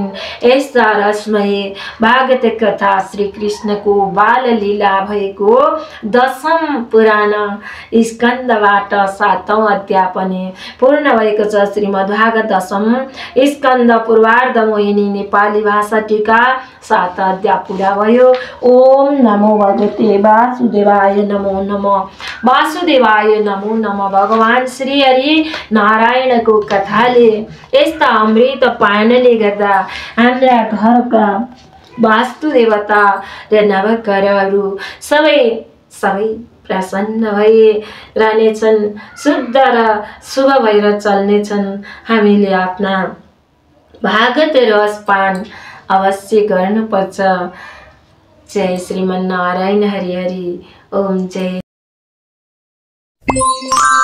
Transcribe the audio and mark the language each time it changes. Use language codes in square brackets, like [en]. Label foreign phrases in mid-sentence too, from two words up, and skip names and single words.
[ne] यस्ता रसमय भागवत कथा श्री कृष्णको बाल लीला भएको 10औं पुराण स्कन्धबाट 7औं अध्याय पनि पूर्ण भएको छ। श्रीमद् भागवत 10औं स्कन्ध पूर्वार्ध मोहिनी नेपाली भाषा टीका 7 अध्याय पूरा भयो। [sa] ओम नमो भगवते वासुदेवाय नमो नमः। वासुदेवाय नमो नमः। [ne] भगवान श्री हरि नारायणको कथाले यस्ता अमृत पानले गर्दा हाम्रा घरका वास्तु देवता र नवग्रहहरू सबै प्रसन्न भए रहनेछन्, शुद्ध र शुभ भएर चल्नेछन्। हामीले आफ्ना भागवत रस पान अवश्य गर्नुपर्छ। [sa] जय श्रीमन्नारायण हरि हरि। ओम जय।